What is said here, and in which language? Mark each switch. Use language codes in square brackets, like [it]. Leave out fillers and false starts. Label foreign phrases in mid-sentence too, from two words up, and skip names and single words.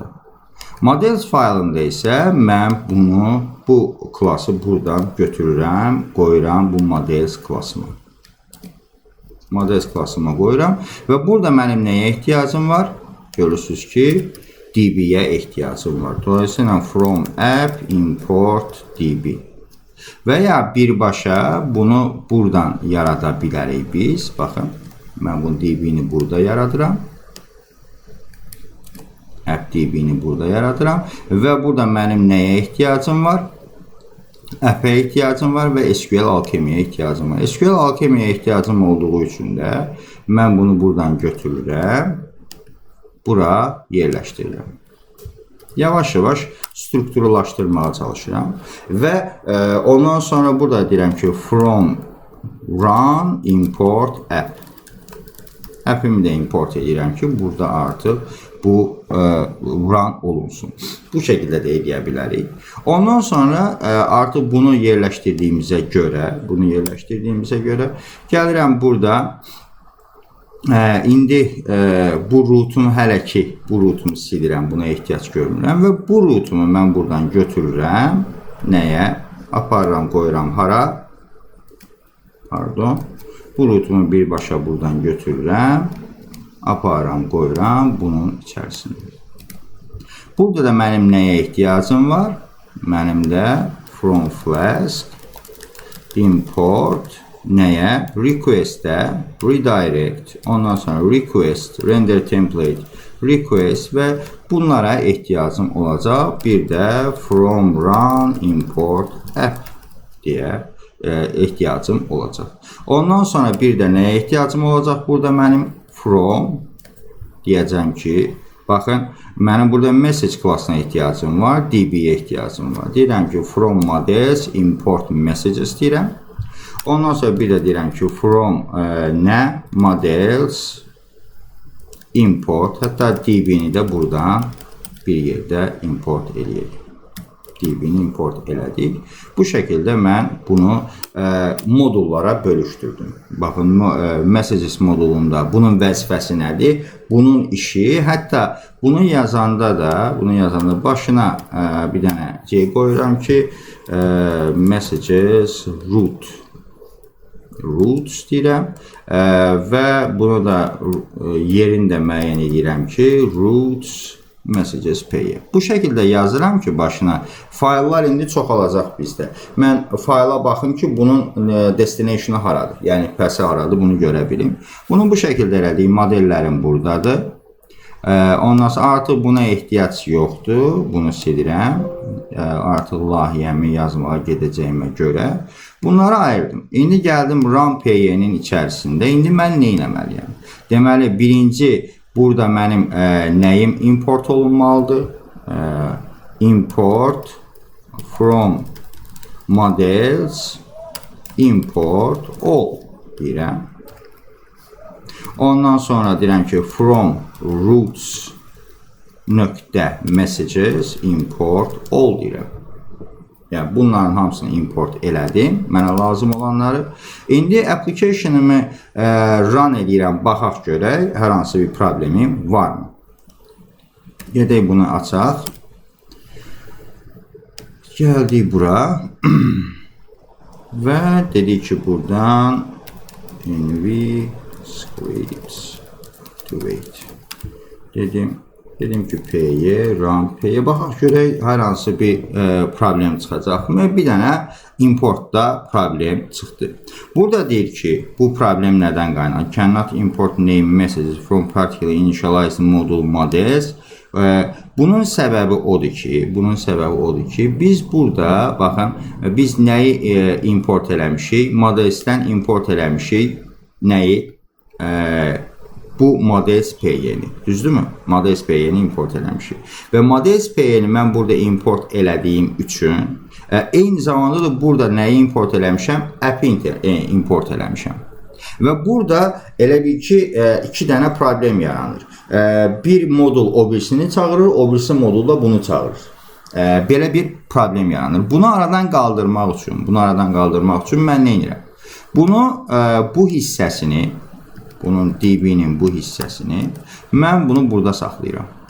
[az] Models faylında isə mən bu klası buradan götürürəm, qoyuram bu models klasıma. Models klasıma qoyuram və burada mənim nəyə ehtiyacım var? Görürsünüz ki, DB-yə ehtiyacım var. [en] Dolayısıyla from app import DB. [az] Və ya birbaşa bunu buradan yarada bilərik biz. Baxın. Mən bu DB-ni burada yaradıram. App DB-ni burada yaradıram. Və burada mənim nəyə ehtiyacım var? App-ə ehtiyacım var və SQL Alchemy'yə ehtiyacım var. SQL Alchemy'yə ehtiyacım olduğu üçün də mən bunu buradan götürürəm. Bura yerləşdirirəm. Yavaş-yavaş strukturlaşdırmağa çalışıram. Və ondan sonra burada deyirəm ki, [en] from run import app. [az] App'imi də import edirəm ki, burada artıq bu run olunsun. Bu şəkildə də edə bilərik. Ondan sonra artıq bunu yerləşdirdiyimizə görə gəlirəm burada. İndi bu rootumu hələ ki, bu rootumu silirəm, buna ehtiyac görmürəm və bu rootumu mən buradan götürürəm. Nəyə? Aparıram, qoyuram hara? Pardon. Bu rootumu birbaşa buradan götürürəm. Aparıram, qoyuram bunun içərisində. Burada da mənim nəyə ehtiyacım var? Mənim də [en] from Flask import [az] nəyə? Request-ə redirect, ondan sonra request, [en] render template, [az] request və bunlara ehtiyacım olacaq. Bir də [en] from run import app [az] deyə ehtiyacım olacaq. Ondan sonra bir də nəyə ehtiyacım olacaq? Burada mənim from deyəcəm ki, baxın, mənim burada message klassına ehtiyacım var, db-yə ehtiyacım var. Deyirəm ki, [en] from models import messages deyirəm. [az] Ondan sonra bir də deyirəm ki, from nə? [en] Models import, [az] hətta db-ni də buradan bir yerdə import eləyək. db-ni import elədik. Bu şəkildə mən bunu modullara bölüşdürdüm. Baxın, messages modulunda bunun vəzifəsi nədir? Bunun işi, hətta bunu yazanda da başına bir dənə C qoyuram ki, [en] messages roots [az] deyirəm və bunu da yerində müəyyən edirəm ki, [en] roots messages pay. [az] Bu şəkildə yazıram ki, başına fayllar indi çoxalacaq bizdə. Mən fayla baxım ki, bunun destinationu haradır, yəni pəsi haradır, bunu görə bilim. Bunu bu şəkildə elədik, modellərim buradadır. Ondan sonra artıq buna ehtiyac yoxdur, bunu silirəm. Artıq layihəmi yazmağa gedəcəyimə görə bunları ayırdım. İndi gəldim run pay-nin içərisində. İndi mən nə etməliyəm? Deməli, birinci burada mənim nəyim import olunmalıdır? [en] Import from models import all deyirəm. [az] Ondan sonra deyirəm ki, [en] from roots nöqtə messages import all deyirəm. [az] Yəni, bunların hamısını import elədim, mənə lazım olanları. İndi application'ımı run edirəm, baxaq görək, hər hansı bir problemim varmı? Gedək bunu açaq. Gəldik bura və dedik ki, buradan [en] nv scripts to wait [az] dedim ki, p'ye, run p'ye baxaq görək, hər hansı bir problem çıxacaqmı? Bir dənə importda problem çıxdı. Burada deyir ki, bu problem nədən qaynaqlanır? [en] Cannot import name messages from particular initialized module models. [az] Bunun səbəbi odur ki, biz burada, baxın, biz nəyi import eləmişik? Modelsdən import eləmişik nəyi? Bu models py-ni, düzdürmü? Models py-ni import eləmişik. Və models py-ni mən burada import elədiyim üçün, eyni zamanda da burada nəyi import eləmişəm? App-i import eləmişəm. Və burada elə bir ki, iki dənə problem yaranır. Bir modul o birisini çağırır, o birisi modul da bunu çağırır. Belə bir problem yaranır. Bunu aradan qaldırmaq üçün mən nə edirəm? Bu hissəsini, bunun db-nin bu hissəsini mən bunu burada saxlayıram.